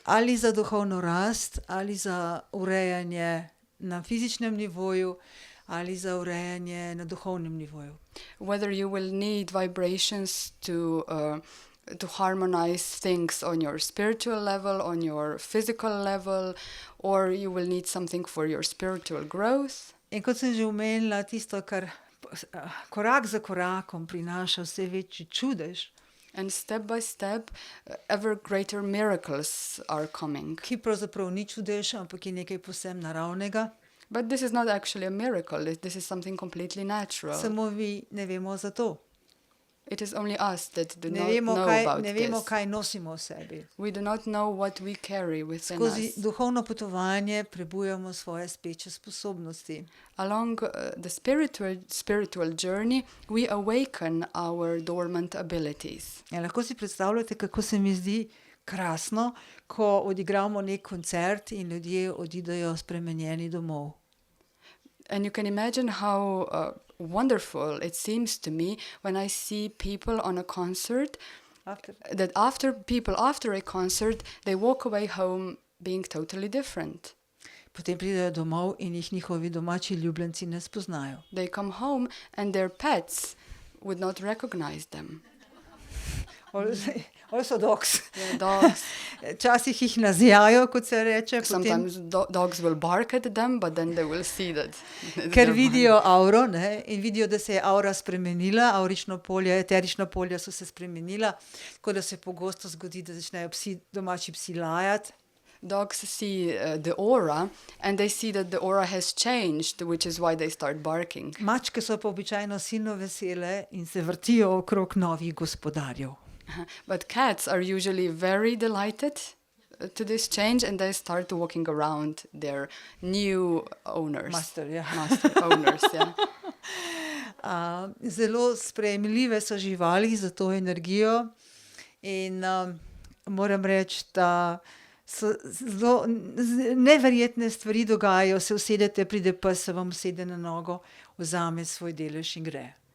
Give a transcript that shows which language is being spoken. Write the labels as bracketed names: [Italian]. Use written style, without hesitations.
[Slovenian] Ali za duhovno rast, ali za urejanje na fizičnem nivoju, ali za urejanje na duhovnem nivoju. [English] Whether you will need vibrations to harmonize things on your spiritual level, on your physical level, or you will need something for your spiritual growth. [Slovenian] In kot sem že omenila, tisto, kar korak za korakom prinaša vse večji čudež, [English] And step by step, ever greater miracles are coming. [Slovenian] ki pravzaprav ni čudež, ampak je nekaj povsem naravnega. [English] But this is not actually a miracle. This is something completely natural. [Slovenian] Samo vi ne vemo za to. [English] It is only us that do [Slovenian] Ne [English] not [Slovenian] vemo, [English] know [Slovenian] kaj, [English] about [Slovenian] ne vemo, [English] this. [Slovenian] kaj nosimo v sebi. [English] We do not know what we carry within [Slovenian] Skozi [English] us. [Slovenian] duhovno potovanje prebujamo svoje speče sposobnosti. [English] Along the spiritual journey, we awaken our dormant abilities. [Slovenian] Ja, lahko si predstavljate, kako se mi zdi krasno, ko odigramo nek koncert in ljudje odidejo spremenjeni domov. [English] And you can imagine how wonderful it seems to me when I see people on a concert, that after a concert, they walk away home being totally different. [Slovenian] Potem pridejo domov in jih njihovi domači ljubljenci ne spoznajo. [English] They come home and their pets would not recognize them. Also dogs. Their dogs. [Slovenian] Včasih jih nazijajo, kot se reče, potem, [English] Sometimes dogs will bark at them, but then they will see that. [Slovenian] ker vidijo auro, ne, in vidijo, da se je aura spremenila, aurično polje, eterična polja so se spremenila, tako da se pogosto zgodi, da začnejo domači psi lajati. [English] Dogs see the aura and they see that the aura has changed, which is why they start barking. [Slovenian] Mačke so pa običajno silno vesele in se vrtijo okrog novih gospodarjev. [English] But cats are usually very delighted to this change and they start walking around their new owners. Master, ja. Master owners, yeah. [Slovenian] Zelo sprejemljive so živali za to energijo in moram reči, da so zelo neverjetne stvari dogajajo, se usedete, pride pes, se vam usede na nogo, vzame svoj delež in gre.